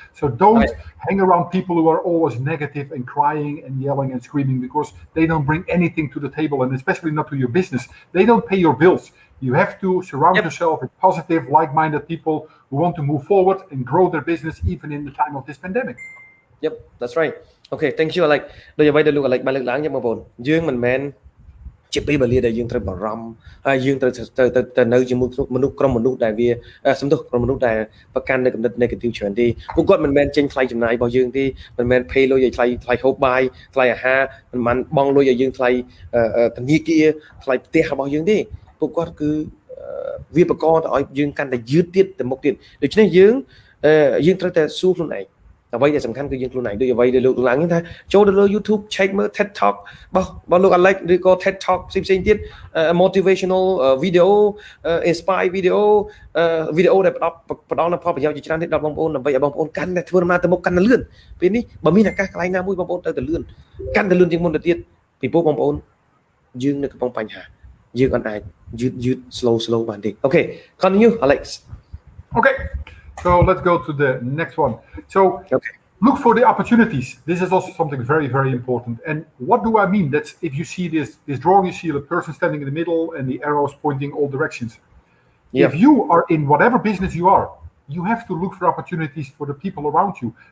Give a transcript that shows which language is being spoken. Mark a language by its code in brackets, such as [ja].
[en] So don't hang around people who are always negative and crying and yelling and screaming, because they don't bring anything to the table, and especially not to your business. They don't pay your bills. You have to surround yourself with positive, like-minded people who want to move forward and grow their business even in the time of this pandemic. Yep, that's right. Okay, thank you, Alex. [km] ដោយអ្វីដែលលោក Alex បានលើកឡើងយ៉ាងបងប្អូនយើងមិនមែនជាពេលវេលាដែលយើងត្រូវបារម្ភហើយយើងត្រូវទៅនៅជាមួយមនុស្សក្រុមមនុស្សដែលវាសំទោសក្រុមមនុស្សដែលប្រកាន់នៅគំនិត negative ច្រើនទេពួកគាត់មិនមែនចេញថ្លៃចំណាយរបស់យើងទេមិនមែន pay លុយឲ្យថ្លៃហូបបាយថ្លៃអាហារមិនមែនបង់លុយឲ្យយើងថ្លៃធនាគារថ្លៃផ្ទះរបស់យើងទេពួកគាត់គឺវាបង្កទៅឲ្យយើងកាន់តែយឺតទៀតទៅមុខទៀតដូច្នេះយើងត្រូវតែសួរខ្លួនឯង អ្វីដែលសំខាន់គឺយើងខ្លួនឯងដូចអ្វីដែលលោកឡើងថាចូលទៅលើ YouTube check មើល TED Talk របស់លោក Alex ឬក៏ TED Talk ផ្សេងទៀត [en] motivational video inspire video [km] វីដេអូដែលផ្ដល់នូវផលប្រយោជន៍ជាច្រើនទៀតដល់បងប្អូនដើម្បីឲ្យបងប្អូនកាន់តែធ្វើដំណើរទៅមុខកាន់តែលឿនពេលនេះបើមានឱកាសកន្លែងណាមួយបងប្អូនទៅតែលឿនកាន់តែលឿនជាងមុនទៅទៀតពីព្រោះបងប្អូនយើងនៅកំពុងបញ្ហាយើងអត់អាចយឺត slow បានទេ [en] Okay continue Alex Okay, so let's go to the next one. So look for the opportunities. This is also something very, very important. And what do I mean? That's if you see this drawing, you see the person standing in the middle and the arrows pointing all directions. If you are in whatever business you are, you have to look for opportunities for the people around you.